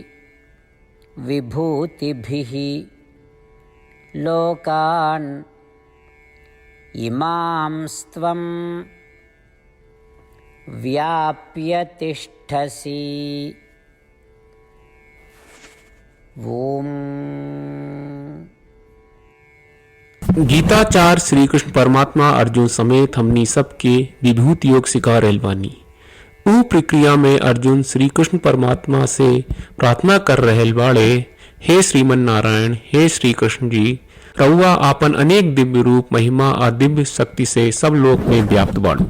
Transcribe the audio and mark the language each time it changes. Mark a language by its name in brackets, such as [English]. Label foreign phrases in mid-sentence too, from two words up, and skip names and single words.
[Sanskrit] विभूतिभिः लोकान् इमांस्त्वं व्याप्य तिष्ठसि। ओम। [Bhojpuri] गीताचार्य श्री कृष्ण परमात्मा अर्जुन समेत हमनी सबके विभूति योग सिखा रहल बानी। ऊ प्रक्रिया में अर्जुन श्री कृष्ण परमात्मा से प्रार्थना कर रहल बाड़े, हे श्रीमन नारायण, हे श्री कृष्ण जी, रउआ आपन अनेक दिव्य रूप महिमा और दिव्य शक्ति से सब लोक में व्याप्त बाड़ू।